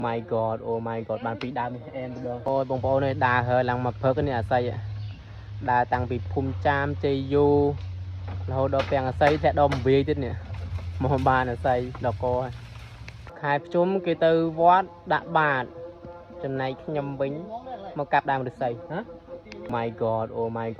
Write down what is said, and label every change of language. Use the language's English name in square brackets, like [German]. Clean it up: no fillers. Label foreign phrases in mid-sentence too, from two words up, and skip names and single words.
[English] My God oh my God [Khmer] បានពីដើមនេះអែមម្ដងអូយបងប្អូននេះដើរហើរឡើងមកភឹកនេះអាស័យដើរតាំងពីភូមិចាមជ័យយូរហូតដល់ពាំងអាស័យធ្លាក់ដល់មវាយទៀតនេះមកបានអាស័យដល់ក ខែភ្ជុំគេទៅវត្តដាក់បាតចំណែកខ្ញុំវិញមកកាប់ដើមឫស្សីហ៎ [English] My God oh my God